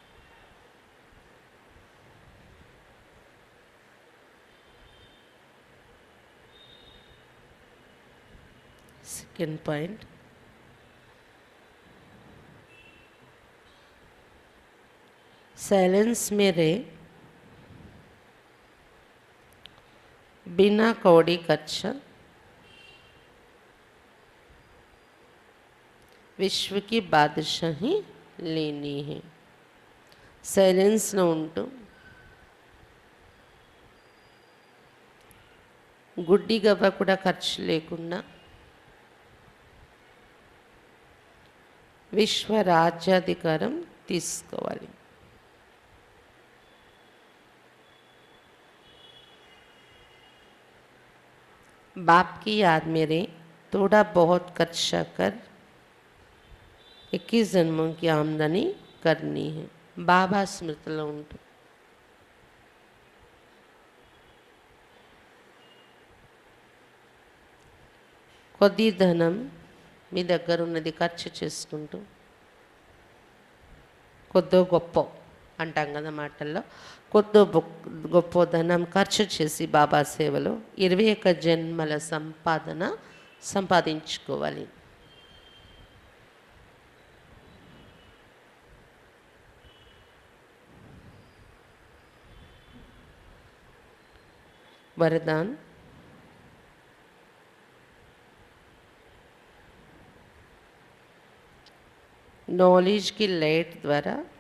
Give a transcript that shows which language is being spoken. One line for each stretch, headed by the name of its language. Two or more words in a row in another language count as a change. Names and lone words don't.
English: second point,
Hindi: साइलेंस में रहे, बिना कौड़ी खर्चा विश्व की बादशाही लेनी है.
Telugu: సైలెన్స్లో ఉంటూ గుడ్డి గవ్వ కూడా ఖర్చు లేకుండా విశ్వ రాజ్యాధికారం తీసుకోవాలి.
Hindi: बाप की याद में रहे, थोड़ा बहुत खर्चा कर 21 जन्मों की आमदनी करनी है.
Telugu: బాబా స్మృతిలో ఉంటూ కొద్ది ధనం మీ దగ్గర ఉన్నది ఖర్చు చేసుకుంటూ, కొద్దో గొప్ప అంటాం కదా మాటల్లో, కొద్దో గొప్ప ధనం ఖర్చు చేసి బాబా సేవలో 21 జన్మల సంపాదన సంపాదించుకోవాలి.
Hindi: वरदान, नॉलेज की लाइट द्वारा